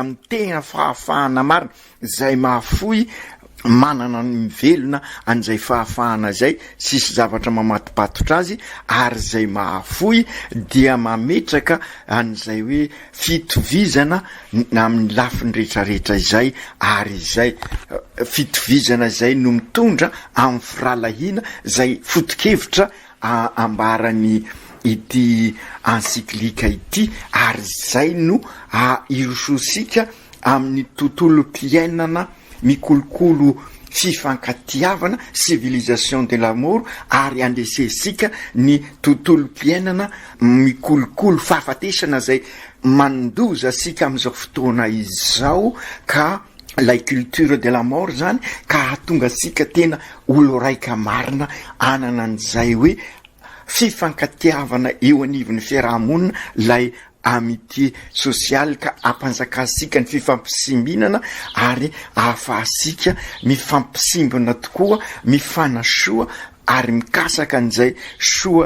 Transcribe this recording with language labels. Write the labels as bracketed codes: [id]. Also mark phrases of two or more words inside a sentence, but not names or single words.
[mg] amin'ny tena fahafahana marina zay mahafoy manana mivelona an'izay fahafahana zay sisy zavatra mamatipatotra azy ary zay mahafoy dia mametraka an'izay hoe fitovizana amin'ny lafiny rehetrarehetra izay ary izay fitovizana zay no mitondra amin'ny firalahina zay fotokevitra ambarany ity encyclique ity, ary zay no irososika amin'ny tontolo mpiainana mikolokolo fifankatiavana, [fr] civilisation de l'amour, [mg] ary andesesika ny tontolo mpiainana mikolokolo fahafatesana zay mandoza sika am'izao fotoana izao, ka [fr] la culture de la mort [mg] zany, ka tonga sika tena olo raika marina anana an'izay hoe fifankatiavana eo anivon'ny fiarahamonina, lay [fr] amitié sociale, [mg] ka ampanjakasika ny fifampisimbinana ary ahafahasika mifampisimbana tokoa, mifanasoa ary mikasaka an'izay soa